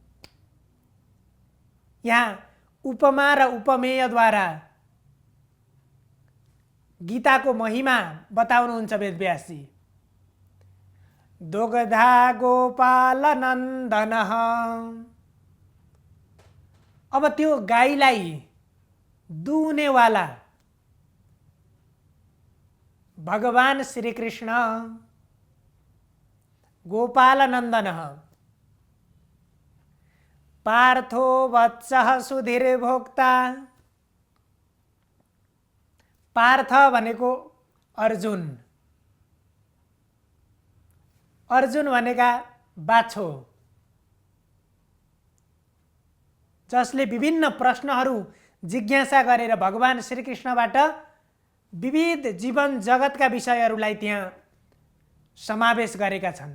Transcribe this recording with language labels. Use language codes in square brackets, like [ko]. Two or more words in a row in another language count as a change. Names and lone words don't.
[ne] यहाँ उपमा र उपमेयद्वारा गीताको महिमा बताउनुहुन्छ वेदव्यासजी। [sa] दुग्धा गोपाल नन्दन, [ne] अब त्यो गाईलाई दुहुनेवाला भगवान श्री कृष्ण गोपाल नन्दन, [sa] पार्थो वत्सः सुधीर भोक्ता। [ne] पार्थ भनेको अर्जुन, अर्जुन भनेका बाछो, जसले विभिन्न प्रश्नहरू जिज्ञासा गरेर भगवान श्रीकृष्णबाट विविध जीवन जगतका विषयहरूलाई त्यहाँ समावेश गरेका छन्।